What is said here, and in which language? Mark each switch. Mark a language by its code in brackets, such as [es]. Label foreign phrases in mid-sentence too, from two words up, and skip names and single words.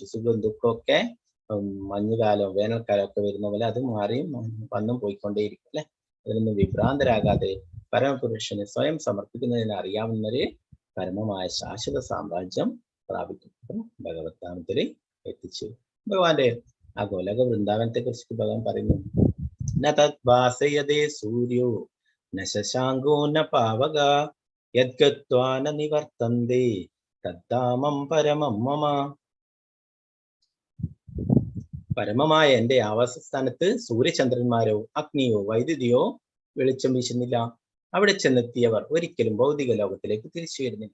[ml] സുഖം ദുഃഖമൊക്കെ മഞ്ഞുകാലം വേനൽക്കാലം ഒക്കെ വരുന്ന പോലെ അത് മാറിയും വന്നും പോയിക്കൊണ്ടേയിരിക്കും അല്ലെ. അതിൽ നിന്ന് വിഭ്രാന്തരാകാതെ പരമപുരുഷന് സ്വയം സമർപ്പിക്കുന്നതിന് അറിയാവുന്നവര് പരമമായ ശാശ്വത സാമ്രാജ്യം പ്രാപിക്കും. ഭഗവത് നാമത്തിൽ എത്തിച്ചു. ഭഗവാന്റെ ആ ഗോലക വൃന്ദാവനത്തെ കുറിച്ച് ഭഗവാൻ പറയുന്നു. [sa] ന തദ്ഭാസയതേ സൂര്യോ ന ശശാങ്കോ ന പാവക യദ്ഗത്വാ ന നിവർത്തന്തേ തദ്ധാമം പരമം മമ. [ml] പരമമായ എന്റെ ആവാസസ്ഥാനത്ത് സൂര്യചന്ദ്രന്മാരോ അഗ്നിയോ വൈദ്യുതിയോ വെളിച്ചം വീശുന്നില്ല. അവിടെ ചെന്നെത്തിയവർ ഒരിക്കലും ഭൗതിക ലോകത്തിലേക്ക് തിരിച്ചു വരുന്നില്ല.